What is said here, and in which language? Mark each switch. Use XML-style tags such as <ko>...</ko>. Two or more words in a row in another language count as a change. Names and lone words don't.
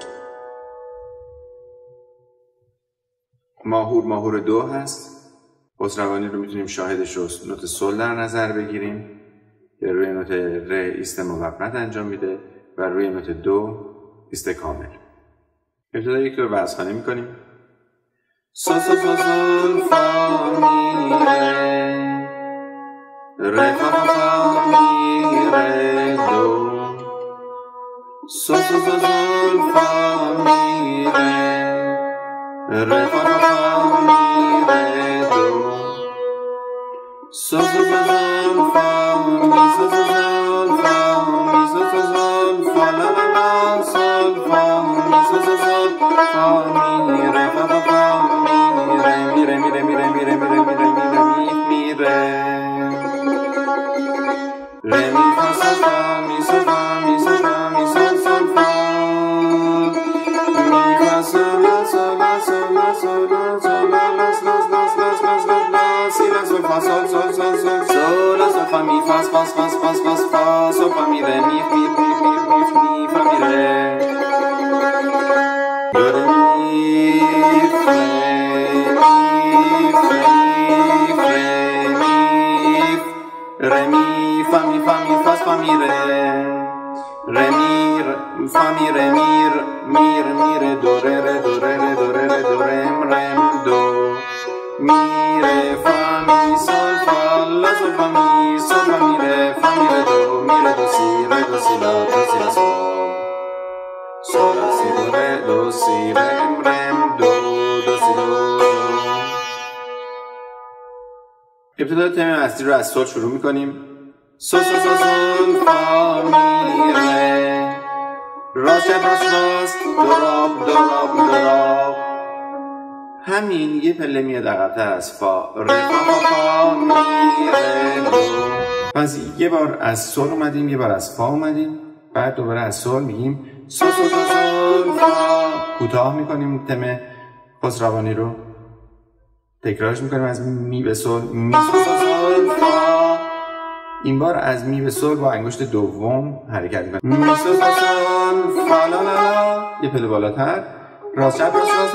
<fa>ماهور دو هست. خسروانی رو میتونیم شاهدش رو نوت سول در نظر بگیریم که روی نوت ره ایست موقت انجام میده و روی نوت دو ایست کامل. ابتدا یک رو وزخوانی میکنیم. سو سو سو سول فا می ره فا فا فا می ره دو، سو سو سو سول فا می ره فا فا فا می ره دو، سو سو سو سو سو سول فا می سو سو سول فا لا لا لا سول فا می سو سو سول فا می ره فا فا فا می ره می ره می ره می ره می ره می ره می ره می ره ره می فا سول فا می سول فا می سول فا می سول سول فا می فا سول لا سول لا سول لا سول لا سول لا لاس لاس لاس لاس لاس لاس لا سی لا سول فا سول سول سول سول سول لا سول فا می فاس فاس فاس فاس فاس فا سول فا می ره می می می می می می فا می ره دو ره می فره re mi fa mi fa fa mi re re mi fa mi re mi re do re do re do re do rem do mi re fa mi sol fa la sol fa mi re do si la do si la sol la si do re do si rem do si do. ابتدا تم اصلی رو از سول شروع میکنیم. سول سول سول سول فا می ره راست چپ راست راست دراب دراب دراب. همین یه پله میاد عقب‌تر از فا ره فا فا فا می ره دو. پس یه بار از سول اومدیم یه بار از فا اومدیم بعد دوباره از سول میگیم سول سول سول سول فا. کوتاه میکنیم تم خسروانی رو تکرارش میکنیم از می به سول می سول سول فا. این بار از می به سول با انگشت دوم حرکت میکنیم می سول سول فا لا لا لا. یه پله بالاتر راست چپ راست راست.</fa>